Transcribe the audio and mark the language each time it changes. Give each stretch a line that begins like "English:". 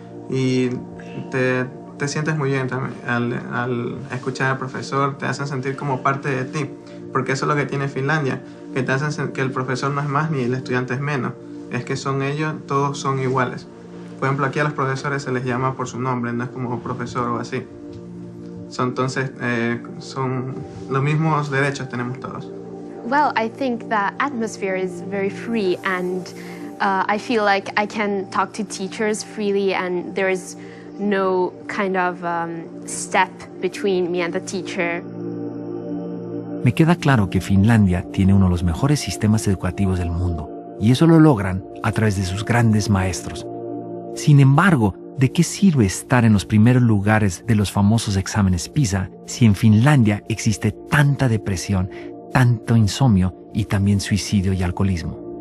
Spanish: Y te sientes muy bien también al escuchar al profesor, te hacen sentir como parte de ti, porque eso es lo que tiene Finlandia, que te hacen que el profesor no es más ni el estudiante es menos, es que son ellos, todos son iguales. Por ejemplo, aquí a los profesores se les llama por su nombre, no es como profesor o así. Entonces, son los mismos derechos tenemos todos.
English: Well, I think the atmosphere is very free, and I feel like I can talk to teachers freely, and there is no kind of step between me and the teacher.
Spanish: Me queda claro que Finlandia tiene uno de los mejores sistemas educativos del mundo, y eso lo logran a través de sus grandes maestros. Sin embargo, ¿de qué sirve estar en los primeros lugares de los famosos exámenes PISA si en Finlandia existe tanta depresión, tanto insomnio y también suicidio y alcoholismo?